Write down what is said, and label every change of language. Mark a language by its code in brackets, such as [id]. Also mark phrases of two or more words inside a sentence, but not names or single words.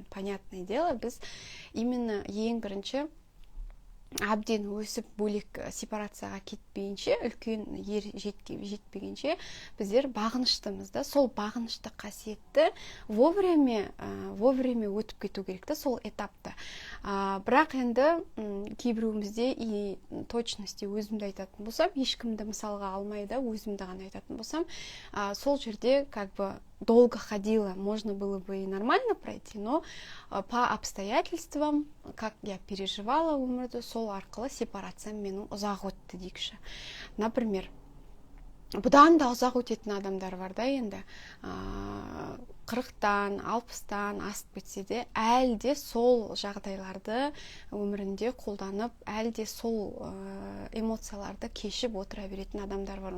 [ru] Понятное дело, [kk] біз именно ең бірінші әбден өсіп бөлек сепарацияға кетпейінше, үлкен ер жетпегенше біздер бағыныштымыз да, сол бағынышты қасиетті вовремя өтіп кету керек та, сол этапта. Бірақ енді кейбіреуімізде [ru] и точности [kk] өзімді айтатын болсам, ешкімді мысалға алмай да, өзімді ғана айтатын болсам, сол жерде [ru] как бы долго ходила, можно было бы и нормально пройти, но по обстоятельствам, как я переживала [kk] өмірді, сол арқылы сепарация менің ұзақ өтті дейікші. Например, бұдан да ұзақ өтетін адамдар бар да енді, 40-тан, 60-тан асып кетсе де, әлде сол жағдайларды өмірінде қолданып, әлде сол эмоцияларды кешіп отыра беретін адамдар бар.